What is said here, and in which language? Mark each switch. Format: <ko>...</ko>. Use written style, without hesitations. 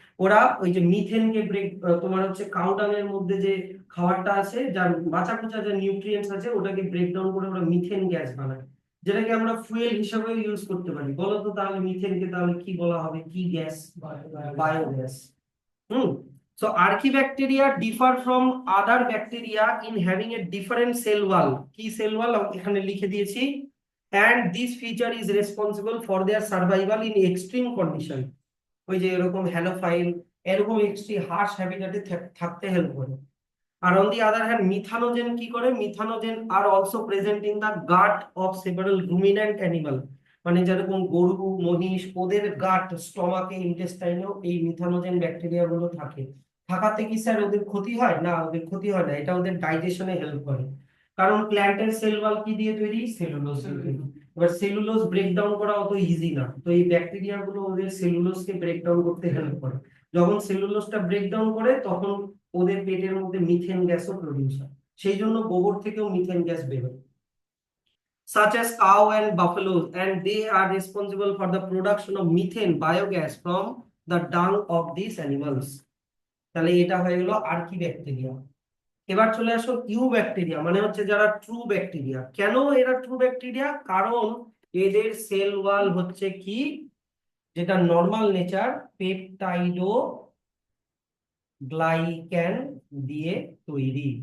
<bn>ওরা ওই যে মিথেনকে ব্রেক, তোমার হচ্ছে কাউডাং এর মধ্যে যে খাবারটা আছে, যার বাঁচা কুচা যে নিউট্রিয়েন্টস আছে, ওটাকে ব্রেকডাউন করে ওরা মিথেন গ্যাস বানায়, যেটাকে আমরা ফুয়েল হিসেবে ইউজ করতে পারি। বলো তো তাহলে মিথেনকে তাহলে কি বলা হবে, কি gas? Biogas. Hmm.</bn> <en>So archibacteria differ from other bacteria in having a different cell wall,</en> <bn>কি সেল ওয়াল এখানে লিখে দিয়েছি,</bn> <en>and this feature is responsible for their survival in extreme condition।</en> <bn>ওই যে এরকম হ্যালোফাইল, এরকম এক্সট্রিম হার্শ হ্যাবিটেটে থাকতে হেল্প করে।</bn> <en>আর on the other hand methanogen</en> <bn>কি করে,</bn> <en>Methanogen are also present in the gut of several ruminant animal.</en> <bn>মানে যেরকম গরু, মহিষ, ওদের গাট, স্টমাকে, ইন্টেস্টাইনেও এই মিথানোজেন ব্যাকটেরিয়া গুলো থাকে। থাকাতে কি স্যার ওদের ক্ষতি হয়? না, ওদের ক্ষতি হয় না, এটা ওদের ডাইজেশনে হেল্প করে। কারণ প্ল্যান্টের সেল ওয়াল কি দিয়ে তৈরি? সেলুলোজ দিয়ে তৈরি। এবার সেলুলোজ ব্রেকডাউন করা অত ইজি না, তো এই ব্যাকটেরিয়া গুলো ওদের সেলুলোজকে ব্রেকডাউন করতে হেল্প করে। যখন সেলুলোজটা ব্রেকডাউন করে তখন ওদের পেটের মধ্যে মিথেন গ্যাসও প্রডিউস হয়। সেই জন্য গোবর থেকেও মিথেন গ্যাস বেরোয়,</bn> <en>such as cow and buffaloes, and they are responsible for the production of methane biogas from the dung of these animals.</en> <bn>তাহলে এটা হয়ে গেল আর্কি ব্যাকটেরিয়া। এবার চলে আসো ইউ ব্যাকটেরিয়া, মানে হচ্ছে যারা ট্রু ব্যাকটেরিয়া। কেন এরা ট্রু ব্যাকটেরিয়া? কারণ এদের সেল ওয়াল হচ্ছে কি, যেটা নর্মাল নেচার, পেপটাইডো গ্লাইক্যান দিয়ে তৈরি।</bn>